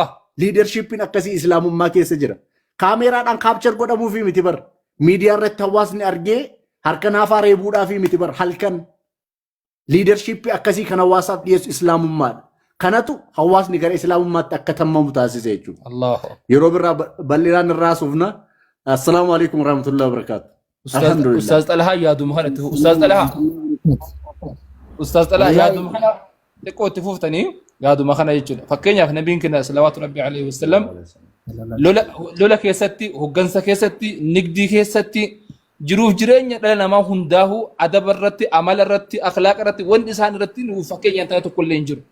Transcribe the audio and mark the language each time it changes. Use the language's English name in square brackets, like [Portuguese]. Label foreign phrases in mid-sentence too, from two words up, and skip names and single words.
[Oromo] Leadershipin akkasii Islaamummaa keessa jira. Kaameraadhaan kaapchar godhamuufi miti bar. Miidiyaa irratti hawaasni argee harka naafaa reebuudhaafi miti bar halkan. Leadership akkasii kan hawaasaaf dhiyeessu Islaamummaadha. Kanatu hawaasni gara Islaamummaatti akka tammamu taasise jechuudha. Allah. Yeroo biraa bal'inaan irraa haasofna. [Arabic] السلام عليكم ورحمة الله وبركاته. [Oromo] Ustaz Talha yaaduma kanatti Ustaz Talha. Ustaz Talha yaaduma kana xiqqoo itti fuuftanii yaaduma kana jechuudha. Fakkeenyaaf nabiin keenya [Arabic] صلوات ربي عليه وسلم [Oromo] lola keessatti, hoggansa keessatti, nigdii keessatti jiruuf jireenya dhala namaa hundaahu adaba irratti, amala irratti, akhlaaqa irratti wanti isaan irratti nuuf fakkeenyaan ta'e tokko illee hin jiru.